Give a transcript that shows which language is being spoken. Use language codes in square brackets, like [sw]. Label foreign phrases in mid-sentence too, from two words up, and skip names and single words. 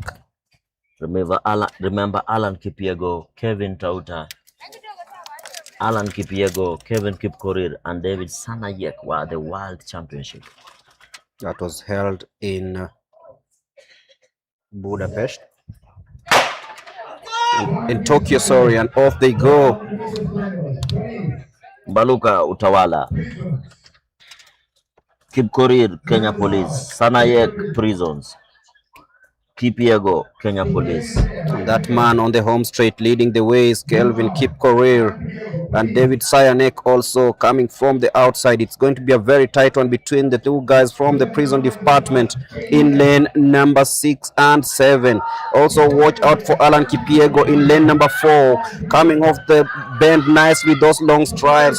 [en] Remember Alan Kipiego, Kevin Tauta, Alan Kipiego, Kevin Kipkorir, and David Sanayek were the World Championship. That was held in Budapest. In Tokyo, sorry, and off they go. Mbaluka Utawala, Kipkorir Kenya Police, Sanayek prisons, Kipiego Kenya Police. And that man on the home straight leading the way is Kelvin Kipkorir, and David Sayanek also coming from the outside. It's going to be a very tight one between the two guys from the prison department in lane number 6 and 7. Also watch out for Alan Kipiego in lane number 4, coming off the bend nice with those long strides.